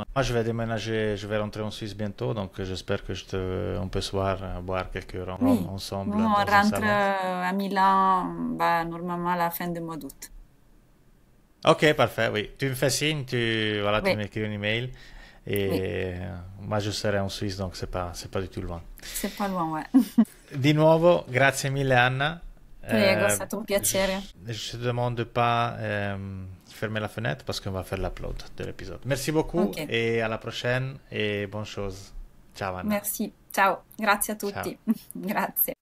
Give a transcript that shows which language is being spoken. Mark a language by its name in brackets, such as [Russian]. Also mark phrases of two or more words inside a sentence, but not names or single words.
[French] Moi, je vais déménager, je vais rentrer en Suisse bientôt, donc j'espère que on peut se voir, boire quelques ronds Oui, nous ensemble on dans un rentre salon. à Milan bah, normalement à la fin du mois d'août. Ok, parfait, oui. Tu me fais signe, voilà, tu Oui, m'écris un email oui, et moi je serai en Suisse, donc c'est pas du tout loin. c'est pas loin, ouais. [Italian] Di nuovo, grazie mille Anna. Prego, è stato un piacere. [French] Je te demande de pas fermer la fenêtre parce qu'on va faire l'upload de l'épisode. Merci beaucoup Ok, et à la prochaine et bonne chose. [Italian] Ciao Anna. merci. Ciao, grazie a Ciao. tutti. Grazie.